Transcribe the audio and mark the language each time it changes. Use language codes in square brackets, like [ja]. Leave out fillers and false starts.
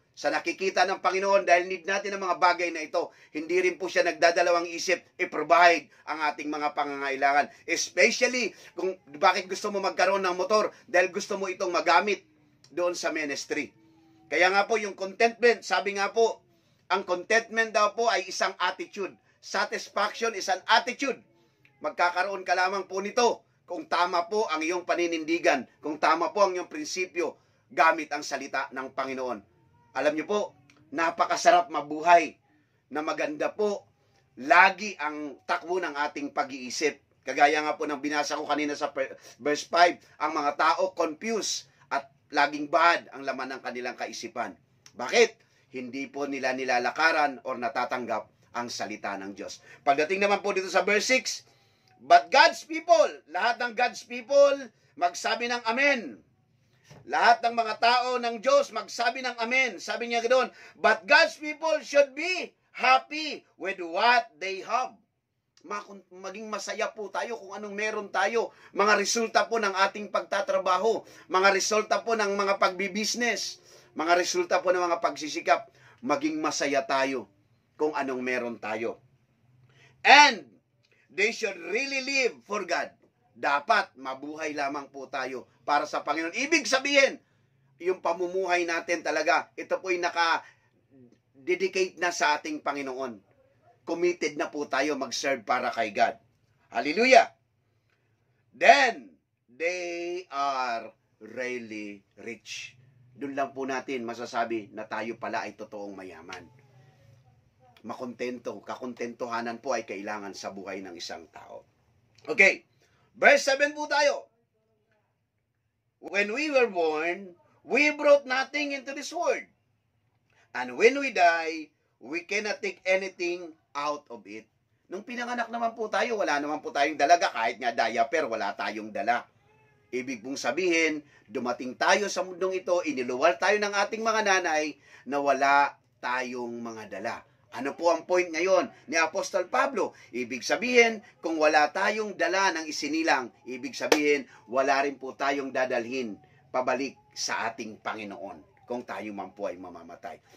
[tl] Sa nakikita ng Panginoon, dahil need natin ang mga bagay na ito, hindi rin po siya nagdadalawang isip i-provide ang ating mga pangangailangan. Especially kung bakit gusto mo magkaroon ng motor, dahil gusto mo itong magamit doon sa ministry. Kaya nga po yung contentment, sabi nga po, ang contentment daw po ay isang attitude. [en] Satisfaction is an attitude. [tl] Magkakaroon ka lamang po nito kung tama po ang iyong paninindigan, kung tama po ang iyong prinsipyo, gamit ang salita ng Panginoon. Alam niyo po, napakasarap mabuhay na maganda po lagi ang takbo ng ating pag-iisip. Kagaya nga po ng binasa ko kanina sa verse 5, ang mga tao confused at laging bad ang laman ng kanilang kaisipan. Bakit? Hindi po nila nilalakaran or natatanggap ang salita ng Diyos. Pagdating naman po dito sa verse 6, [en] but God's people, [tl] lahat ng God's people, magsabi ng amen. Lahat ng mga tao ng Diyos, magsabi ng amen. Sabi niya doon, [en] but God's people should be happy with what they have. [tl] Maging masaya po tayo kung anong meron tayo. Mga resulta po ng ating pagtatrabaho, mga resulta po ng mga pagbibisnes, mga resulta po ng mga pagsisikap. Maging masaya tayo kung anong meron tayo. [en] And they should really live for God. [tl] Dapat mabuhay lamang po tayo para sa Panginoon. Ibig sabihin, yung pamumuhay natin talaga, ito po'y naka-dedicate na sa ating Panginoon. Committed na po tayo mag-serve para kay God. Hallelujah! [en] Then, they are really rich. [tl] Doon lang po natin masasabi na tayo pala ay totoong mayaman. Makontento, kakontentuhanan po ay kailangan sa buhay ng isang tao. Okay, verse 7 po tayo. [en] When we were born, we brought nothing into this world. And when we die, we cannot take anything out of it. [tl] Nung pinanganak naman po tayo, wala naman po tayong dalaga, kahit nga diaper, wala tayong dala. Ibig pong sabihin, dumating tayo sa mundong ito, iniluwal tayo ng ating mga nanay na wala tayong mga dala. Ano po ang point ngayon ni Apostol Pablo? Ibig sabihin, kung wala tayong dala ng isinilang, ibig sabihin, wala rin po tayong dadalhin pabalik sa ating Panginoon kung tayo man po ay mamamatay.